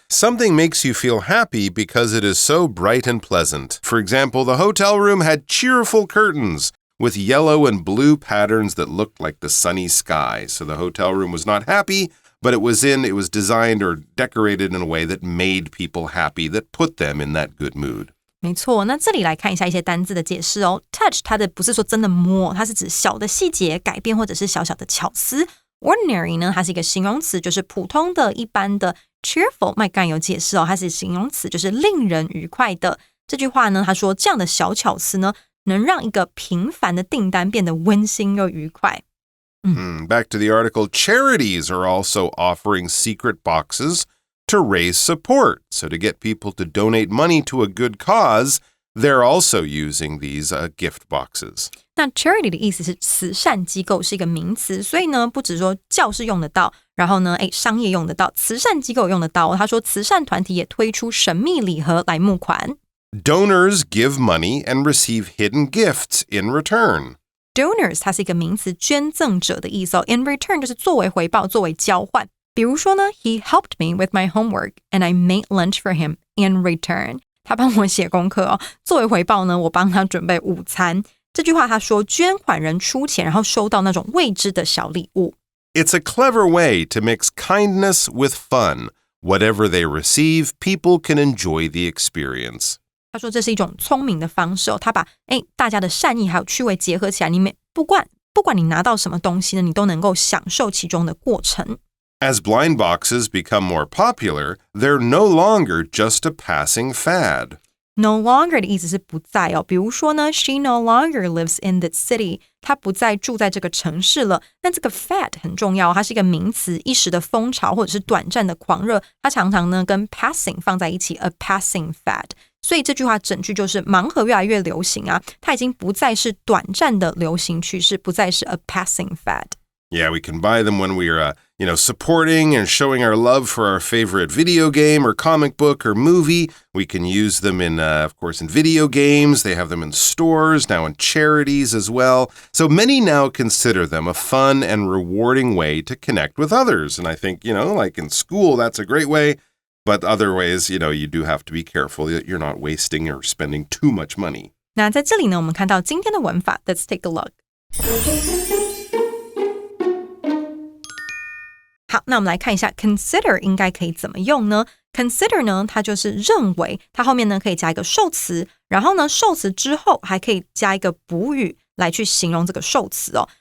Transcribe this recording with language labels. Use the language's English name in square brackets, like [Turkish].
[English] Something makes you feel happy because it is so bright and pleasant. For example, the hotel room had cheerful curtains with yellow and blue patterns that looked like the sunny sky. So the hotel room was not happy, but it was designed or decorated in a way that made people happy, that put them in that good mood. [Chinese] 没错，那这里来看一下一些单字的解释哦。Touch 它的不是说真的摸，它是指小的细节改变或者是小小的巧思。 Ordinary 呢，它是一个形容词，就是普通的、一般的。 Cheerful 麦刚有解释哦，它是形容词，就是令人愉快的。这句话呢，他说这样的小巧思呢，能让一个平凡的订单变得温馨又愉快。 [English] Back to the article, charities are also offering secret boxes to raise support. So to get people to donate money to a good cause, they're also using these gift boxes. [Chinese] 那 charity 的意思是慈善机构，是一个名词，所以呢，不只说教室用得到，然后呢，商业用得到，慈善机构用得到。他说，慈善团体也推出神秘礼盒来募款。 [English] Donors give money and receive hidden gifts in return. [Chinese] Donors 它是一个名词，捐赠者的意思哦。In return 就是作为回报，作为交换。比如说呢 [English] ，He helped me with my homework and I made lunch for him in return. [Chinese] 他帮我写功课哦，作为回报呢，我帮他准备午餐。这句话他说，捐款人出钱，然后收到那种未知的小礼物。 [English] It's a clever way to mix kindness with fun. Whatever they receive, people can enjoy the experience. [Chinese] 他说这是一种聪明的方式哦，他把大家的善意还有趣味结合起来，不管你拿到什么东西呢，你都能够享受其中的过程。 [English] As blind boxes become more popular, they're no longer just a passing fad. [Chinese] No longer 的意思是不再哦，比如说呢 ， [English] She no longer lives in the city， [Chinese] 她不再住在这个城市了。那这个 fad 很重要，它是一个名词，一时的风潮或者是短暂的狂热，它常常呢跟 passing 放在一起 ， [English] a passing fad。 [Chinese] 所以这句话整句就是盲盒越来越流行啊，它已经不再是短暂的流行趋势，不再是 [English] a passing fad。Yeah, we can buy them when we're, supporting and showing our love for our favorite video game or comic book or movie. We can use them in, of course, in video games. They have them in stores, now in charities as well. So many now consider them a fun and rewarding way to connect with others. And I think, like in school, that's a great way. But other ways, you do have to be careful that you're not wasting or spending too much money. [Chinese] 那在这里呢，我们看到今天的文法 [English] Let's take a look. [Chinese] 好，那我们来看一下 consider 应该可以怎么用呢？Consider 呢，它就是认为，它后面呢可以加一个受词，然后呢受词之后还可以加一个补语来去形容这个受词哦。